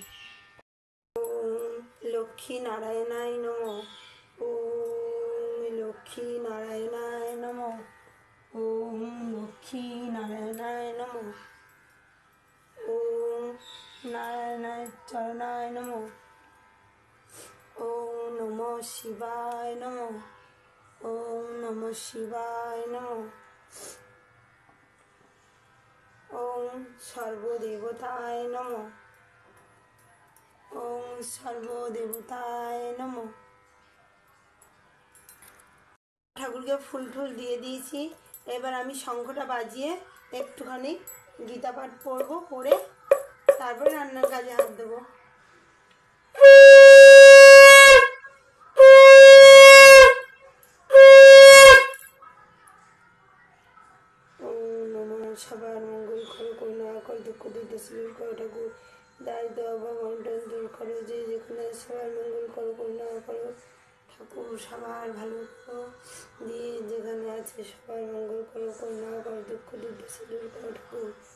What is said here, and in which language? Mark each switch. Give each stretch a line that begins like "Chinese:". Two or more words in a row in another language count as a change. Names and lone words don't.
Sanskrit: ওম লক্ষ্মী নারায়ণায় নমঃ, ওম লক্ষ্মী নারায়ণায় নমঃ, ওম লক্ষ্মী নারায়ণায় নমঃ, ওম নারায়ণায় চরণায় নমঃ, ওম নমঃ শিবায়। শিবায় নমঃ। ওম নমঃ শিবায় নমঃ। ওম সর্বদেবতায় নমঃ। ওম সর্বদেবতায় নমঃ।
Bangla: ঠাকুরকে ফুল টুল দিয়ে দিয়েছি। এবার আমি শঙ্খটা বাজিয়ে একটুখানি গীতা পাঠ পড়বো, পড়ে তারপরে রান্নার কাজে হাত দেবো। সবার মঙ্গল করো, করুণা করো, দুঃখ দুর্দশা করো ঠাকুর, দারিদ্র অভাব অনটন দূর করো, যে যেখানে সবার মঙ্গল করো, করুণা করো ঠাকুর, সবার ভালো করো, যে যেখানে আছে সবার মঙ্গল করো, করুণা করো, দুঃখ দুর্দশা দূর করো ঠাকুর।